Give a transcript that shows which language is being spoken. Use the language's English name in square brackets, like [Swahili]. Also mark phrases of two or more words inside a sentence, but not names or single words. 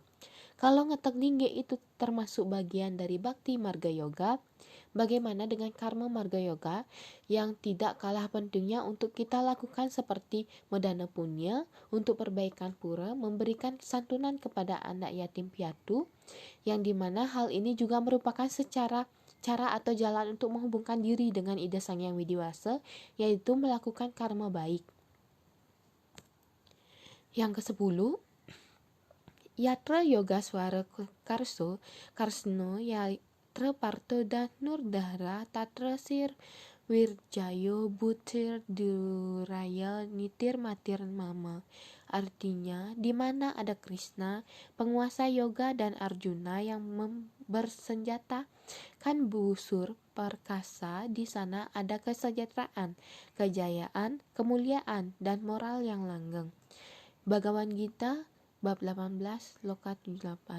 [Indonesian] Kalau ngeteg linggih itu termasuk bagian dari bakti marga yoga, bagaimana dengan karma marga yoga yang tidak kalah pentingnya untuk kita lakukan seperti medana punya untuk perbaikan pura, memberikan santunan kepada anak yatim piatu, yang dimana hal ini juga merupakan cara atau jalan untuk menghubungkan diri dengan ide Sang Hyang Widi-Wasa, yaitu melakukan karma baik. Yang ke-10, [Sanskrit] Yatra Yoga Swara Karsno Yatra Parto dan Nurdhara Tatra Sir Wirjayo Butir Duraya Nitir Matir Mama. [Indonesian] Artinya, di mana ada Krishna, penguasa yoga, dan Arjuna yang bersenjatakan busur perkasa, di sana ada kesejahteraan, kejayaan, kemuliaan, dan moral yang langgeng. Bhagavad Gita Bab 18, Loka 78.